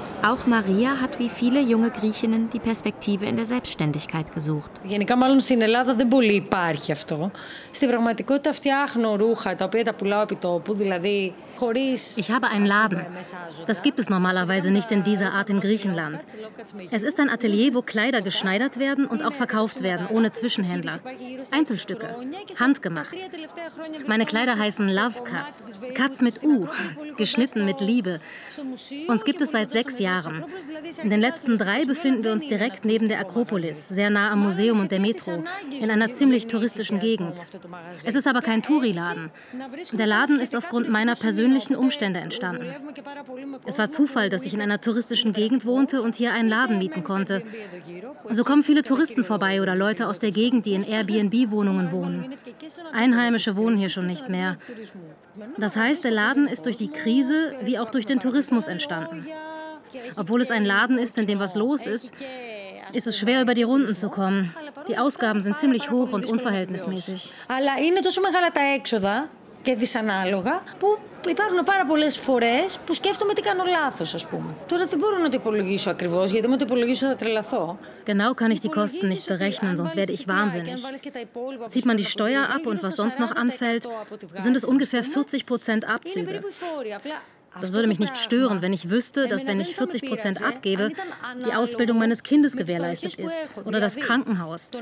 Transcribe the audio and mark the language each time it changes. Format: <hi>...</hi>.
<de>Auch Maria hat wie viele junge Griechinnen die Perspektive in der Selbstständigkeit gesucht.</de> <el>Γενικά μάλλον στην Ελλάδα δεν πολύ υπάρχει αυτό. Στην πραγματικότητα φτιάχνω ρούχα τα οποία τα πουλάω επί τόπου, δηλαδή.</el> <de>Ich habe einen Laden. Das gibt es normalerweise nicht in dieser Art in Griechenland. Es ist ein Atelier, wo Kleider geschneidert werden und auch verkauft werden, ohne Zwischenhändler. Einzelstücke, handgemacht. Meine Kleider heißen Love Cuts. Cuts mit U, geschnitten mit Liebe. Uns gibt es seit 6 Jahren. Jahren. In den letzten drei befinden wir uns direkt neben der Akropolis, sehr nah am Museum und der Metro, in einer ziemlich touristischen Gegend. Es ist aber kein Touri-Laden. Der Laden ist aufgrund meiner persönlichen Umstände entstanden. Es war Zufall, dass ich in einer touristischen Gegend wohnte und hier einen Laden mieten konnte. So kommen viele Touristen vorbei oder Leute aus der Gegend, die in Airbnb-Wohnungen wohnen. Einheimische wohnen hier schon nicht mehr. Das heißt, der Laden ist durch die Krise wie auch durch den Tourismus entstanden. Obwohl es ein Laden ist, in dem was los ist, ist es schwer, über die Runden zu kommen. Die Ausgaben sind ziemlich hoch und unverhältnismäßig.</de> <el>Αλλά είναι τόσο μεγάλα τα έξοδα και δυσανάλογα που υπάρχουν πάρα πολλές φορές που σκέφτομαι τι κάνω λάθος, ας πούμε. Τώρα δεν μπορώ να το υπολογίσω ακριβώς, γιατί με το υπολογίσω θα τρελαθώ.</el> <de>Genau kann ich die Kosten nicht berechnen, sonst werde ich wahnsinnig. Zieht man die Steuer ab und was sonst noch anfällt, sind es ungefähr 40% Abzüge. Das würde mich nicht stören, wenn ich wüsste, dass wenn ich 40% abgebe, die Ausbildung meines Kindes gewährleistet ist oder das Krankenhaus.</de>